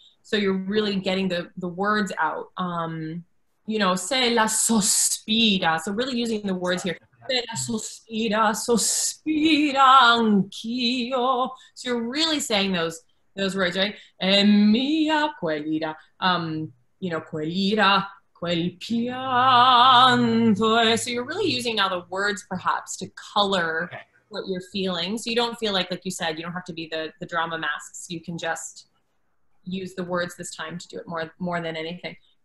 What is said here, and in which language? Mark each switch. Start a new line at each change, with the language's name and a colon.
English: So you're really getting the words out. You know,
Italian: se la sospira.
English: So really using the words here.
Italian: Se la sospira, sospira anch'io.
English: So you're really saying those words, right?
Italian: E mia quell'ira.
English: You know,
Italian: quell'ira, quel pianto.
English: So you're really using now the words perhaps to color what you're feeling. So you don't feel like you said, you don't have to be the drama masks. You can just use the words this time to do it more than anything.